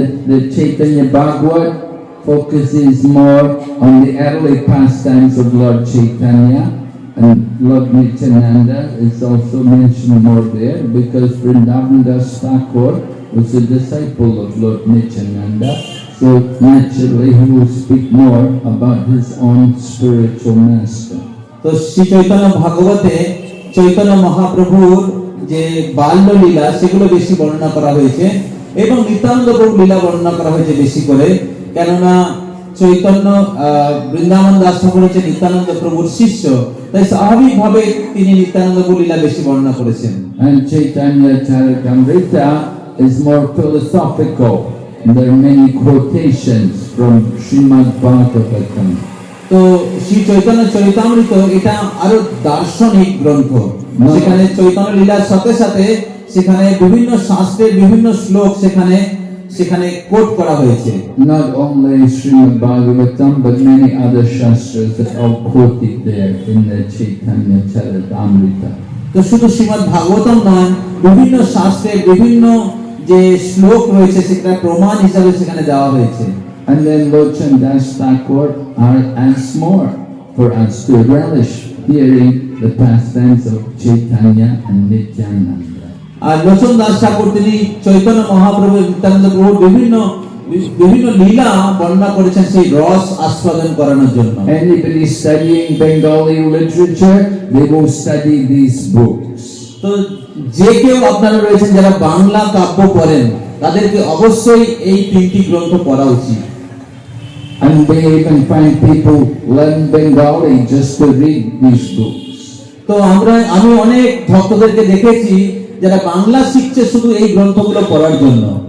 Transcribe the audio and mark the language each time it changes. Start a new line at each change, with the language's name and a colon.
English: The Chaitanya Bhagavat focuses more on the early pastimes of Lord Chaitanya, and Lord Nityananda is also mentioned more there because Vrindavan Das Thakur was a disciple of Lord Nityananda, so naturally he will speak more about his own spiritual master.
Bangla: তো শ্রী চৈতন্য ভাগবতে চৈতন্য মহাপ্রভুর যে বাল্য লীলা সেগুলো বেশি বর্ণনা করা হয়েছে এবং নিত্যানন্দ প্রভুর লীলা বর্ণনা করা হয়েছে বেশি করে, কেননা চৈতন্য বৃন্দাবন দাস ঠাকুর হচ্ছে নিত্যানন্দ প্রভুর শিষ্য, তাই স্বাভাবিকভাবে তিনি নিত্যানন্দ প্রভুর লীলা বেশি বর্ণনা করেছেন।
English: And Chaitanya Charitamrita is more philosophical. There are many quotations from Srimad Bhagavatam.
Bangla: তো শ্রী চৈতন্য চরিতামৃত এটা আরো দার্শনিক গ্রন্থ, সেখানে চৈতন্য লীলার সাথে সাথে সেখানে বিভিন্ন শাস্ত্রের বিভিন্ন শ্লোক সেখানে কোট করা হয়েছে।
English: Not only Srimad Bhagavatam, but many other shastras are all quoted there in the Chaitanya Charitamrita.
Bangla: তো শুধু শ্রীমদ্ ভাগবতম নয়, বিভিন্ন শাস্ত্রের বিভিন্ন যে শ্লোক রয়েছে সেটা প্রমাণ হিসাবে সেখানে দেওয়া হয়েছে।
English: And then Lochan Das Thakur asks more for us to relish hearing the pastimes of Chaitanya and Nityananda.
Bangla: আর লোচন দাস ঠাকুর তিনি চৈতন্য মহাপ্রভু নিত্যানন্দ প্রভুর বিভিন্ন লীলা বর্ণনা করেছেন সেই রস আস্বাদন করানোর জন্য।
English: Anybody studying Bengali literature, they will study these books.
Bangla: তো যে কেউ আপনারা রয়েছেন যারা বাংলা কাব্য পড়েন তাদেরকে অবশ্যই এই 3টি গ্রন্থ পড়া উচিত।
English: And they even find people learn Bengali just to read these books.
Bangla: তো আমি অনেক ভক্তদেরকে দেখেছি যারা বাংলা শিখছে শুধু এই গ্রন্থগুলো পড়ার জন্য।